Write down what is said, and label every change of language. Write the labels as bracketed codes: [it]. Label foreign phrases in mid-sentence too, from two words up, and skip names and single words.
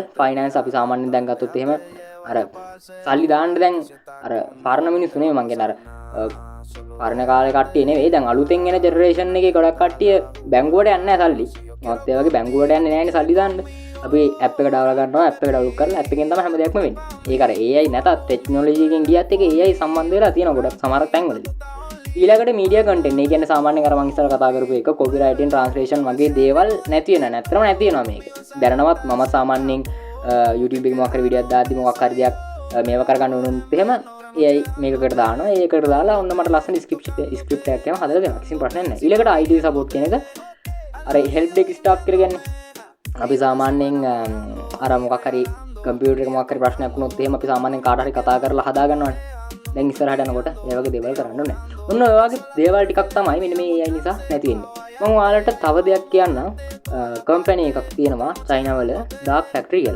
[si] ෆයිනෑන්ස් අපි සාමාන්‍යයෙන් දැන් ගත්තොත් එහෙම අර සල්ලි දාන්න දැන් අර පරණ මිනිස්සු නෙමෙයි මං කියන්නේ අර පරණ කාලේ කට්ටිය නෙවෙයි දැන් අලුතෙන් එන ජෙනරේෂන් එකේ ගොඩක් කට්ටිය බැංකුවට යන්නේ නැහැ සල්ලි. මොකද ඒ වගේ බැංකුවට යන්නේ නැහැනේ සල්ලි දාන්න. අපි ඇප් එක ඩවුන්ලෝඩ් කරනවා ඇප් එක ඩවුන්ලෝඩ් කරලා ඇප් එකෙන් තමයි හැම දෙයක්ම වෙන්නේ. ඒක අර AI නැතත් ටෙක්නොලොජි එකෙන් ගියත් ඒක AI සම්බන්ධ වෙලා තියෙනවා ගොඩක් සමහර තැන්වලදී. ඊළඟට [en] media content. [si] ඒ කියන්නේ සාමාන්‍යයෙන් අර මං ඉස්සර කතා කරපු එක [en] copywriting translation [si] වගේ දේවල් නැති වෙන නැත්තරම නැති වෙනවා මේක. දැනනවත් මම සාමාන්‍යයෙන් YouTube එකේ මොකක් හරි වීඩියෝක් දාද්දි මොකක් හරි දෙයක් මේව කරගන්න ඕනොත් එහෙම AI මේකකට දානවා. ඒකට දාලා ඔන්න මට ලස්සන ස්ක්‍රිප්ට් එකක් එහෙම හදලා දෙනවා. කිසිම ප්‍රශ්නයක් නැහැ. ඊළඟට [en] IT support [si] කියන එක අර [en] help desk staff [si] කියලා කියන්නේ අපි සාමාන්‍යයෙන් අර මොකක් හරි කම්පියුටර් එක මොකක් හරි ප්‍රශ්නයක් වුණොත් එහෙම අපි සාමාන්‍යයෙන් කාට හරි කතා කරලා හදා ගන්නවානේ. දැන් ඉස්සරහට යනකොට ඒ වගේ දේවල් කරන්න ඕනේ. ඔන්න ඔය වගේ දේවල් ටිකක් තමයි මෙන්න මේ AI නිසා නැති වෙන්නේ. මම ඔයාලට තව දෙයක් කියන්නම්. කම්පැනි එකක් තියෙනවා චයිනාවල Dark Factory කියලා.